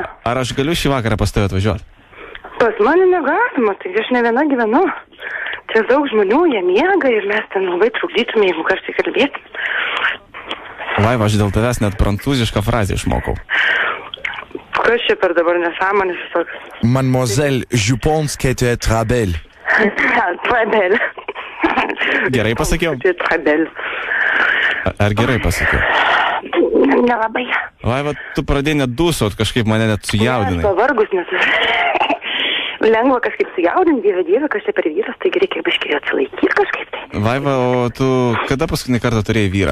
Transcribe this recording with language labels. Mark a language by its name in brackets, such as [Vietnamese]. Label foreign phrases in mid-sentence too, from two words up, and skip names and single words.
[Lithuanian] Ar aš galiu šį vakarą pas tave atvažiuoti? Pas mane negalima, tai aš ne viena gyvenu. Čia daug žmonių, jie miega ir mes ten labai trukdytume, jeigu karštai kalbėti. Vaiva, aš dėl tavęs net prancūzišką frazę išmokau. Kas čia per dabar nesąmonės visokios? [French] Mademoiselle, je pense que tu es très belle. Très belle. [Lithuanian] Gerai pasakiau? [French] Très belle. [Lithuanian] Ar gerai pasakiau? Nelabai. Vaiva, tu pradėjai net dūsot, kažkaip mane net sujaudinai. Aš pavargus, nes lengva kažkaip sujaudinti, dieve, kas čia per vyras, taigi reikia biškai atsilaikyti kažkaip tai. Vaiva, o tu kada paskutinį kartą turėjai vyrą?